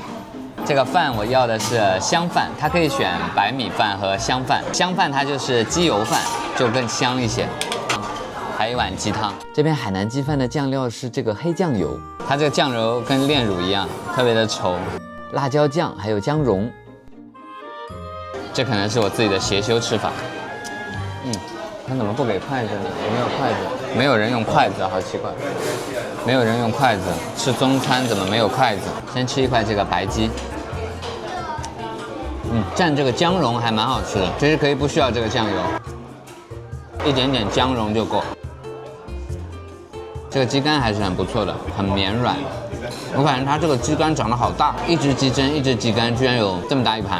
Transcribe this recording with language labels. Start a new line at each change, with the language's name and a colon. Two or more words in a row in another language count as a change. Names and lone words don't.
Chinese: 這個飯我要的是香飯，它可以選白米飯和香飯。香飯它就是雞油飯，就更香一些。還有一碗雞湯。這邊海南雞飯的醬料是這個黑醬油，它這個醬油跟煉乳一樣，特別的稠。辣椒醬還有薑蓉。這可能是我自己的邪修吃法。他怎麼不給筷子呢？有沒有筷子？沒有人用筷子，好奇怪。沒有人用筷子吃中餐，怎麼沒有筷子？先吃一塊這個白雞。蘸這個薑蓉還蠻好吃的，其實可以不需要這個醬油，一點點薑蓉就夠。這個雞肝還是很不錯的，很綿軟。我感覺它這個雞肝長得好大，一隻雞胗，一隻雞肝，居然有這麼大一盤。